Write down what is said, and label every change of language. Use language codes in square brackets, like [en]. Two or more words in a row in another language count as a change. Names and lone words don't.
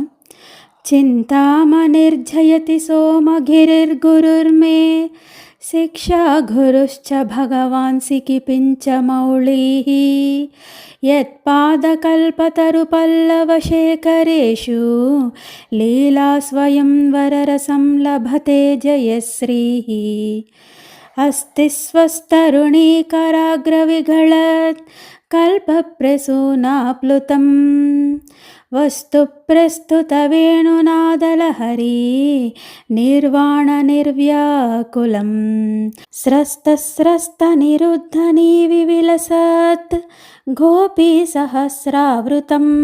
[sa] चिन्तामणिर्जयति सोमगिरिर्गुरुर्मे शिक्षा गुरुश्च भगवान् सिकिपिञ्चमौलिः यत्पादकल्पतरुपल्लवशेखरेषु लीला स्वयंवररसं लभते जयश्रीः. अस्ति स्वस्तरुणीकराग्रविगळत् कल्पप्रसूनाप्लुतं वस्तु प्रस्तुतवेणुनादलहरी निर्वाणनिर्व्याकुलं स्रस्तस्रस्तनिरुद्धनीविविलसत् गोपीसहस्रावृतं